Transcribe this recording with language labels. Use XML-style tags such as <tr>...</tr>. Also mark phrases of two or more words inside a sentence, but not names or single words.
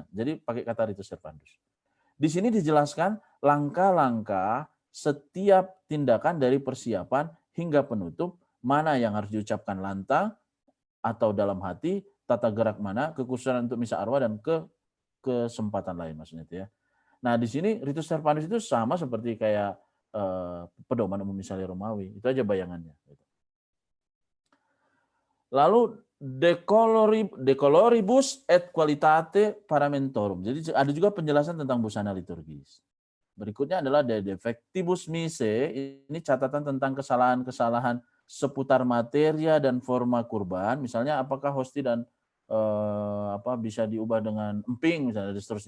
<id>Jadi pakai kata Ritus Servandus. Di sini dijelaskan langkah-langkah setiap tindakan dari persiapan hingga penutup, mana yang harus diucapkan lantang atau dalam hati, tata gerak mana, kekhususan untuk misa arwah dan kesempatan lain maksudnya itu ya. Nah, di sini Ritus Servandus itu sama seperti kayak pedoman umum misalnya Romawi. Itu aja bayangannya.</id> <la>Lalu decoloribus et qualitate paramentorum.</la> <id>Jadi ada juga penjelasan tentang busana liturgis. Berikutnya adalah</id> <la>de defectibus mise.</la> <id>Ini catatan tentang kesalahan-kesalahan seputar materia dan forma kurban. Misalnya apakah hosti dan bisa diubah dengan emping misalnya dan seterusnya.</id>